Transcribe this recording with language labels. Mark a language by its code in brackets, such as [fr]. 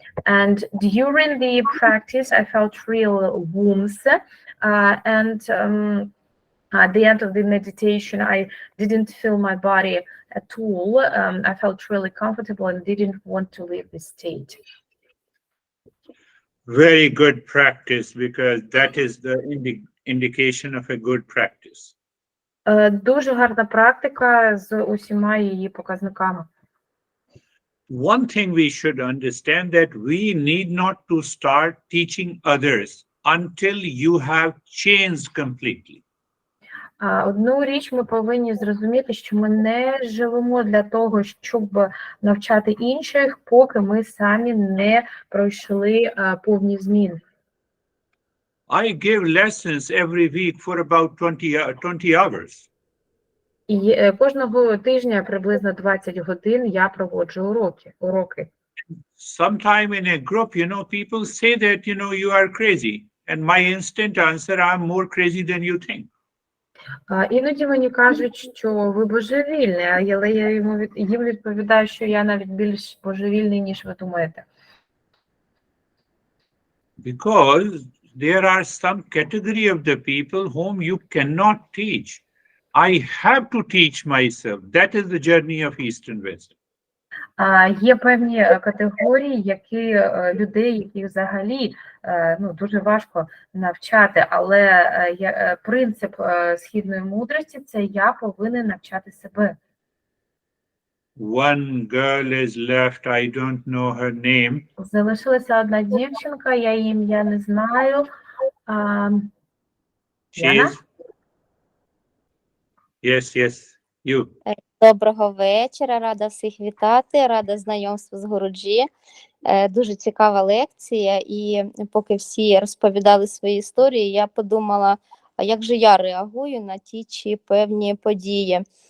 [en] And during the practice, I felt real warmth, and at the end of the meditation, I didn't feel my body at all. I felt really comfortable and didn't want to leave this state. Very good practice, because that is the indication of a good practice. [uk] Дуже гарна практика з усіма її показниками. [en] One thing we should understand that we need not to start teaching others until you have changed completely. [uk] Одну річ ми повинні зрозуміти, що ми не живемо для того, щоб навчати інших, поки ми самі не пройшли повні зміни. [en] I give lessons every week for about 20 hours. [uk] І кожного тижня приблизно 20 годин я проводжу уроки. [en] Sometime in a group, people say that, you are crazy. And my instant answer, I'm more crazy than you think. [uk] Іноді мені кажуть, що ви божевільні, але я їм відповідаю, що я навіть більш божевільний, ніж ви думаєте. [en] Because there are some category of the people whom you cannot teach. I have to teach myself. That is the journey of Eastern wisdom. [uk] Є певні категорії, людей, які взагалі дуже важко навчати, але принцип східної мудрості – це я повинен навчати себе. [en] One girl is left, I don't know her name. [uk] Залишилася одна дівчинка, я її ім'я не знаю. Яна? [en] Yes, you. [uk] Доброго вечора, рада всіх вітати, рада знайомству з Гуруджі. Дуже цікава лекція, і поки всі розповідали свої історії, я подумала, а як же я реагую на ті чи певні події.